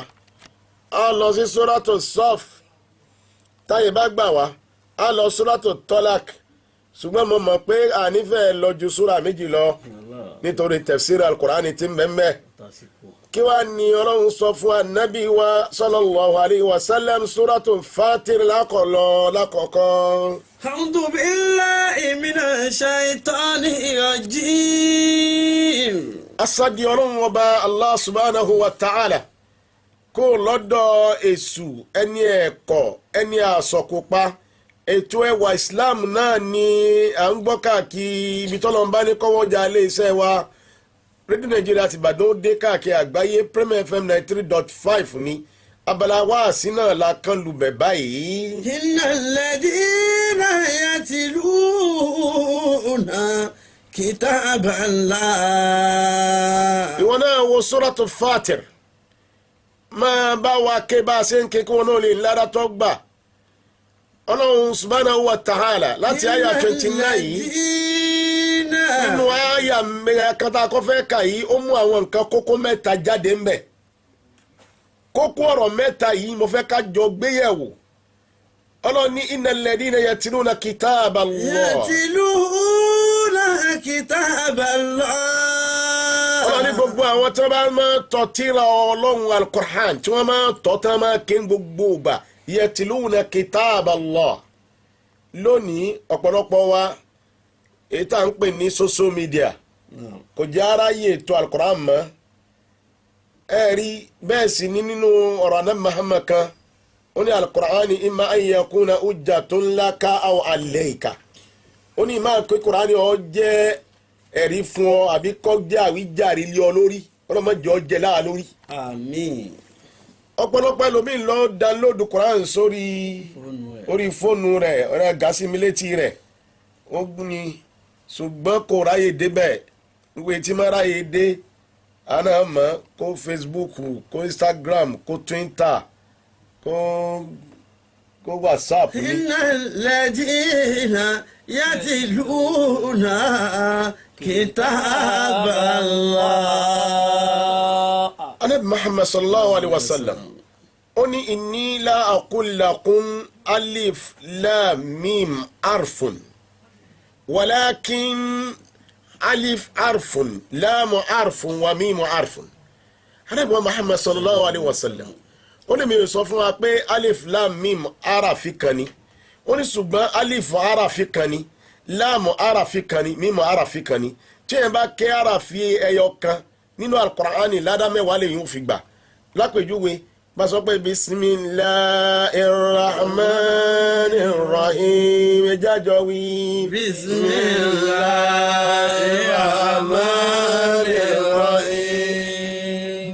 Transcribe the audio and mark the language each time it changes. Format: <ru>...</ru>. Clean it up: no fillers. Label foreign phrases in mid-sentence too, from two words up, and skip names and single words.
<yo>A lọ sí Suratul Saf, táyé bá gbà wá a lọ Suratul Talaq, ṣùgbọ́n mo mọ̀ pé ànífẹ́ lọ ju súra méjì lọ nítorí</yo> <ar>تفسير القرآن</ar> <yo>tí mẹ́mẹ́. Kí wá ní Ọlọ́run sọ fún Ànábì wa</yo> <ar>صلى الله عليه وسلم?</ar> <yo>Suratul Fatir lákọ̀ọ́kọ́.</yo> <ar>أعوذ بالله من الشيطان الرجيم.</ar> <yo>Asadi Ọlọ́run Ọba</yo> <ar>الله سبحانه وتعالى</ar> <yo>kó lọ́dọ̀ èṣù ẹni ẹ̀kọ́ ẹni àsọkópa. Ètò ẹwà Islam náà ni à ń gbọ́ káàkiri ibi tọ́lọ́mbá ní kọ́wọ́jà iléeṣẹ́ wa rédíò Nàìjíríà ti Ìbàdàn ó dé káàkiri àgbáyé. Premier FM 93.5 ni abala wáàsí náà la kán lubẹ̀ báyìí.</yo> <ar>إن الذين يتلون كتاب الله.</ar> <yo>Ìwọ náà wo Suratul Fatir, máa bá wa ké bá a ṣe ń ké kí wọn náà lè lára tó gbà. Ọlọ́run</yo> <ar>سبحانه وتعالى</ar> <yo>láti àyà 29 yìí nínú àyà kátà kọfẹ́ kà yìí ó mú àwọn nǹkan kókó mẹ́ta jáde ń bẹ̀. Kókó ọ̀rọ̀ mẹ́ta yìí mo fẹ́ ká jọ gbéyẹ̀wò. Ọlọ́run ní</yo> <ar>إن الذين يتلون كتاب الله. يتلون كتاب الله.</ar> <yo>Ọlọ́run ní gbogbo àwọn tí wọ́n bá máa tọ́ tírà Ọlọ́run al-Qur'an tí wọ́n máa tọ́ tí wọ́n máa ké gbogbo ìgbà.</yo> <ar>يتلون كتاب الله.</ar> <yo>Lónìí ọ̀pọ̀lọpọ̀ wa èyí tá à ń pè ní</yo> <en>social media</en> <yo>kò jẹ́ aráyé ètò al-Qur'an mọ́. Ẹ̀rí bẹ́ẹ̀ sì ní nínú ọ̀rọ̀ Ànábì Muhammad kan ó ní</yo> <ar>القرآن إما أن يكون حجة لك أو عليك.</ar> <yo>ó ní máa pé kùránì ọ jẹ́ ẹ̀rí fún ọ àbí kọ́ jẹ́ àwíjàre lé ọ lórí ọlọ́mọdé ọ jẹ́ láà lórí. àmín. ọ̀pọ̀lọpọ̀ ẹlòmíín lọ download kùránì sórí orí fóònù rẹ̀ ọ̀rẹ́ gàsímílétì rẹ̀ ó ní ṣùgbọ́n kò ráyè débẹ̀ ìwé tí máa ráyè dé àná mọ́ kó Facebook kó Instagram kó Twitter kó WhatsApp ni.</yo> <ar>إن الذين يتلون كتاب الله. النبي محمد صلى الله عليه وسلم</ar> <yo>ó ní</yo> <ar>إني لا أقول لكم الم حرف ولكن ألف حرف ولام حرف وميم حرف. النبي محمد صلى الله عليه وسلم</ar> <yo>ó ní mi sọ fún wa pé</yo> <ar>الم</ar> <yo>arafi kan ni ó ní ṣùgbọ́n alif arafi kan ni lam arafi kan ni mim arafi kan ni tí ẹ bá ké arafi ẹyọ kan nínú alukur'ani ládàmẹ́wàá lè yún fi gbà lápèjúwe bá sọ pé bismillahirrahmanirrahim jájọ wí.</yo> <ar>بسم الله الرحمن الرحيم.</ar>